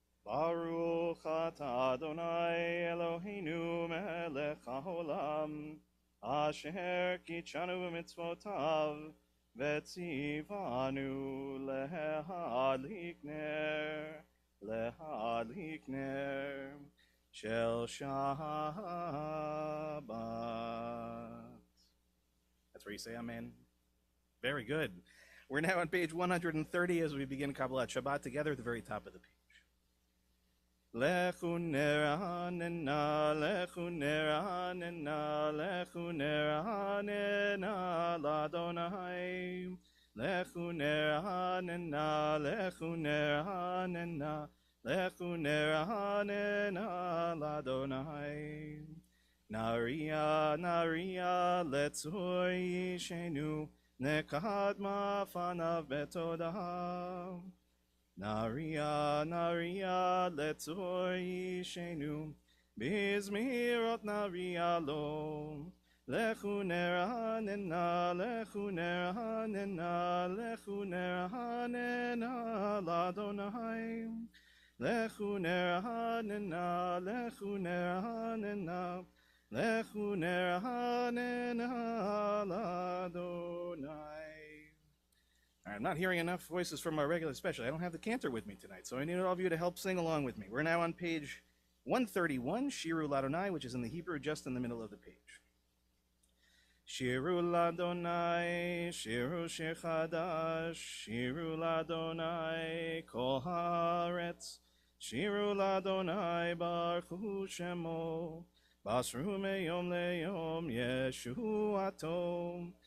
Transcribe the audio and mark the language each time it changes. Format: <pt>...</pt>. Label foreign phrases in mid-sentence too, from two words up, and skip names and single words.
<he>ברוך אתה ה' אלוהינו מלך העולם אשר קדשנו במצוותיו וצונו להדליק נר של שבת.</he> <en>That's where you say amen. Very good. We're now on page 130 as we begin</en> <he>קבלת שבת</he> <en>together at the very top of the page.</en> <he>לכו נרננה לכו נרננה לכו נרננה לה. לכו נרננה לכו נרננה לכו נרננה לה. נריעה נריעה לצור ישענו נקדמה פניו בתודה. נריעה נריעה לצור ישענו בזמירות נריע לו. לכו נרננה לכו נרננה לכו נרננה לה. לכו נרננה לכו נרננה לכו נרננה לה.</he> <en>I'm not hearing enough voices from our regular special. I don't have the cantor with me tonight, so I need all of you to help sing along with me. We're now on page 131,</en> <he>שירו לה,</he> <en>which is in the Hebrew just in the middle of the page.</en> <he>שירו לה' שירו שיר חדש שירו לה' כל הארץ שירו לה' ברוך הוא שמו בשרו מיום ליום ישועתו.</he>